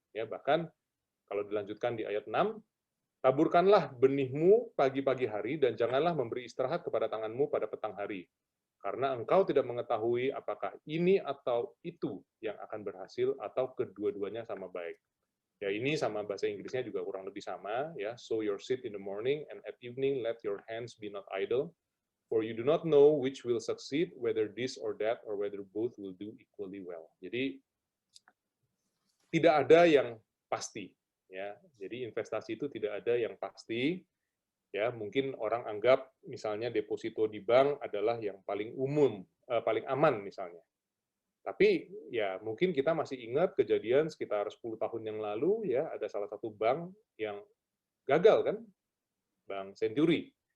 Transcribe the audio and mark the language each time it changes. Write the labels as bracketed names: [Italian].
[Indonesian] Ya, bahkan kalau dilanjutkan di ayat 6, taburkanlah benihmu pagi-pagi hari dan janganlah memberi istirahat kepada tanganmu pada petang hari. Karena engkau tidak mengetahui apakah ini atau itu yang akan berhasil atau kedua-duanya sama baik. Ya, ini sama bahasa Inggrisnya juga kurang lebih sama, ya. [English] Sow your seed in the morning and at evening let your hands be not idle, for you do not know which will succeed, whether this or that or whether both will do equally well. [Indonesian] Jadi tidak ada yang pasti, ya. Jadi investasi itu tidak ada yang pasti. Ya, mungkin orang anggap misalnya deposito di bank adalah yang paling umum, paling aman misalnya. Tapi ya mungkin kita masih ingat kejadian sekitar 10 tahun yang lalu, ya, ada salah satu bank yang gagal kan, Bank Century.